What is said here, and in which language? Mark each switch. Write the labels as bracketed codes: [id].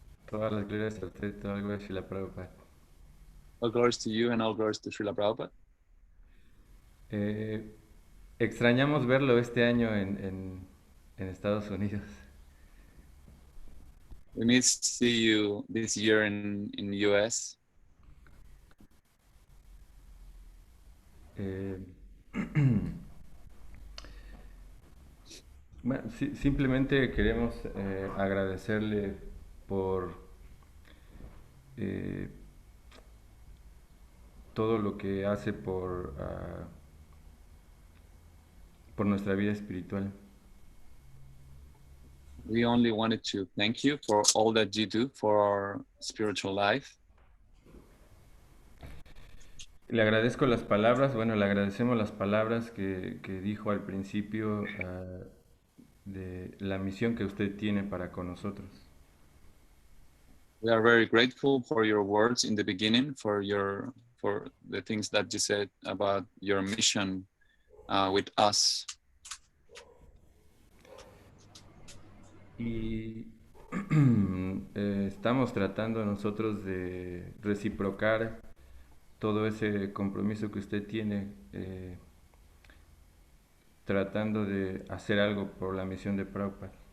[es] Todas las glorias a usted, todas las glorias a Srila Prabhupada. [en] All glories to you and all glories to Srila Prabhupada. [es] Extrañamos verlo este año en Estados Unidos. [en] We miss to see you this year in US. [es] Bueno, simplemente queremos agradecerle por todo lo que hace por nuestra vida espiritual. [en] We only wanted to thank you for all that you do for our spiritual life. [es] Le agradezco las palabras, bueno, le agradecemos las palabras que dijo al principio de la misión que usted tiene para con nosotros. [en] We are very grateful for your words in the beginning, for the things that you said about your mission with us. [es] Y estamos tratando nosotros de reciprocar todo ese compromiso que usted tiene, tratando de hacer algo por la misión de Prabhupada.